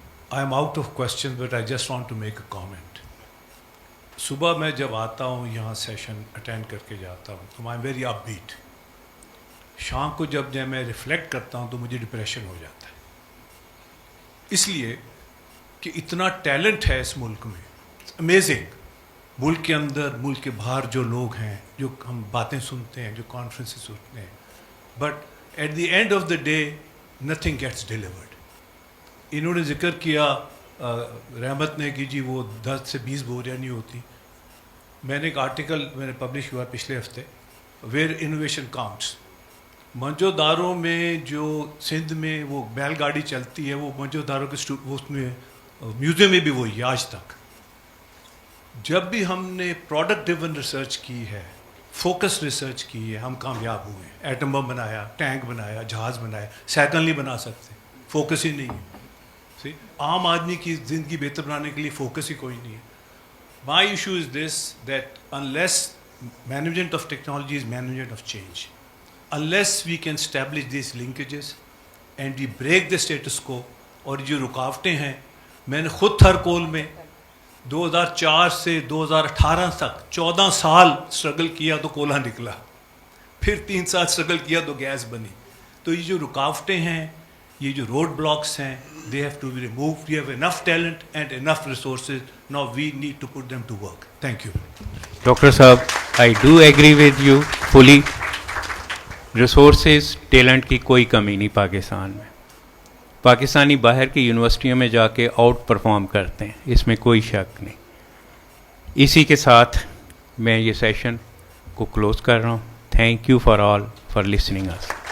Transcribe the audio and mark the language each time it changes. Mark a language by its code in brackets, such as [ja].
[en] I am out of questions, but I just want to make a comment. [hi] सुबह मैं जब आता हूँ यहाँ सेशन अटेंड करके जाता हूँ तो [en] I am very upbeat. [hi] शाम को जब मैं रिफ्लेक्ट करता हूँ तो मुझे डिप्रेशन हो जाता है, इसलिए कि इतना टैलेंट है इस मुल्क में. अमेजिंग. मुल्क के अंदर, मुल्क के बाहर जो लोग हैं, जो हम बातें सुनते हैं, जो कॉन्फ्रेंसेस सुनते हैं, [en] But at the end of the day nothing gets delivered. [hi] इन्होंने जिक्र किया रहमत ने कि जी वो 10 से 20 बोरियाँ नहीं होती. मैंने एक आर्टिकल मैंने पब्लिश हुआ पिछले हफ्ते, [en] Where innovation counts. [hi] मंजोदारों में जो सिंध में वो बैलगाड़ी चलती है, वो मंजोदारों के उसमें म्यूज़ियम में भी वही है आज तक. जब भी हमने प्रोडक्ट ड्रिवन रिसर्च की है, फोकस रिसर्च की है, हम कामयाब हुए. एटम बम बनाया, टैंक बनाया, जहाज़ बनाया, साइकिल नहीं बना सकते. फोकस ही नहीं है. See, आम आदमी की ज़िंदगी बेहतर बनाने के लिए फोकस ही कोई नहीं है. [en] My issue is this, that unless management of technology is management of change, unless we can establish these linkages and we break the status quo, [hi] और जो रुकावटें हैं, मैंने खुद थरकोल में 2004 से 2018 तक 14 साल स्ट्रगल किया तो कोयला निकला, फिर 3 साल स्ट्रगल किया तो गैस बनी. तो ये जो रुकावटें हैं, ये जो रोड ब्लॉक्स हैं, [en] they have to be removed. We have enough talent and enough resources. Now we need to put them to work. Thank you. Dr. Saab, I do agree with you fully. [hi] Resources, talent की कोई कमी नहीं पाकिस्तान में. पाकिस्तानी बाहर की यूनिवर्सिटियों में जाके out perform करते हैं, इसमें कोई शक नहीं. इसी के साथ मैं ये सेशन को क्लोज कर रहा हूँ. [en] Thank you for all for listening us.